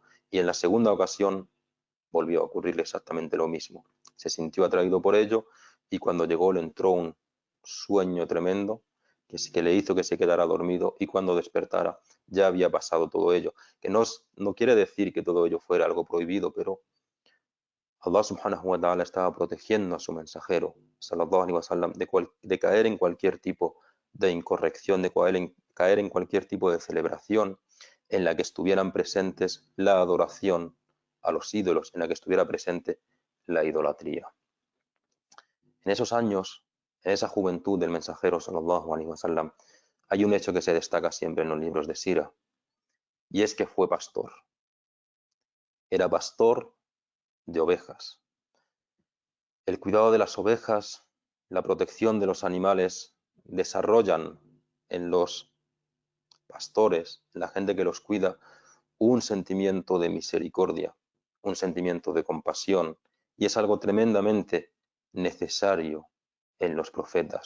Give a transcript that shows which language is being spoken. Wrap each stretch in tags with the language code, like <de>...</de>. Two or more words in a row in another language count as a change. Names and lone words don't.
<es>Y en la segunda ocasión volvió a ocurrirle exactamente lo mismo. Se sintió atraído por ello y cuando llegó le entró un sueño tremendo que le hizo que se quedara dormido y cuando despertara ya había pasado todo ello. Que no quiere decir que todo ello fuera algo prohibido, pero</es> <ar>الله سبحانه وتعالى</ar> <es>estaba protegiendo a su mensajero,</es> <ar>صلى الله عليه وسلم,</ar> <es>de caer en cualquier tipo de incorrección, de caer en cualquier tipo de celebración en la que estuvieran presentes la adoración a los ídolos, en la que estuviera presente la idolatría. En esos años, en esa juventud del mensajero,</es> <ar>صلى الله عليه وسلم,</ar> <es>hay un hecho que se destaca siempre en los libros de Sira, y es que fue pastor. Era pastor de ovejas. El cuidado de las ovejas, la protección de los animales, desarrollan en los pastores, en la gente que los cuida, un sentimiento de misericordia, un sentimiento de compasión, y es algo tremendamente necesario en los profetas.</es>